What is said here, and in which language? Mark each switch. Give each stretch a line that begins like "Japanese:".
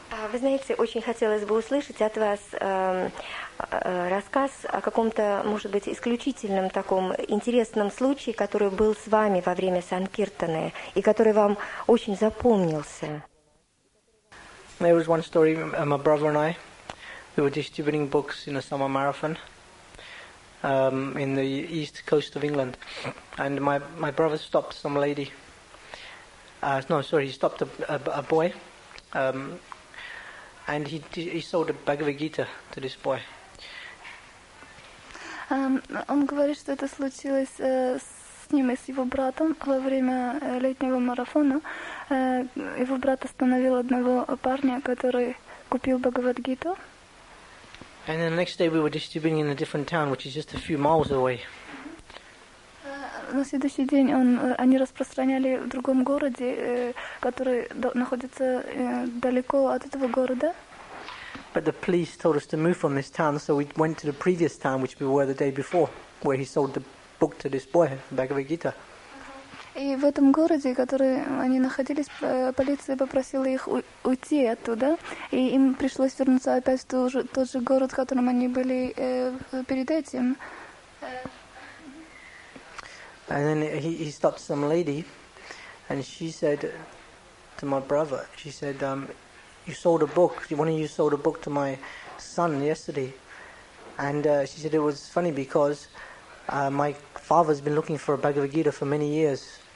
Russian: Вы знаете, очень хотелось бы услышать от вас рассказ о каком-то, может быть, исключительном таком интересном случае, который был с вами во время Санкиртаны и который вам очень запомнился.
English: There was one story, my brother and I, we were distributing books in a summer marathon in the east coast of England, and my brother stopped some lady He stopped a boy. And he sold a Bhagavad Gita to this boy.
Russian: Он говорит, что это случилось с ним и с его братом во время летнего марафона. Его брат остановил одного парня, который купил Бхагавад-гиту.
English: And then the next day we were distributing in a different town, which is just a few miles away.
Russian: На следующий день они распространяли в другом городе, который находится далеко от этого города.
English: But the police told us to move from this town, so we went to the previous town, which we were the day before, where he sold the book to this boy, Bhagavad Gita.
Russian: И в этом городе, в котором они находились, полиция попросила их уйти оттуда, и им пришлось вернуться опять в тот же город, в котором они были перед этим.
English: And then he stopped some lady, and she said to my brother, she said, "You sold a book. One of you sold a book to my son yesterday." And she said it was funny because my father's been looking for a Bhagavad Gita for many years.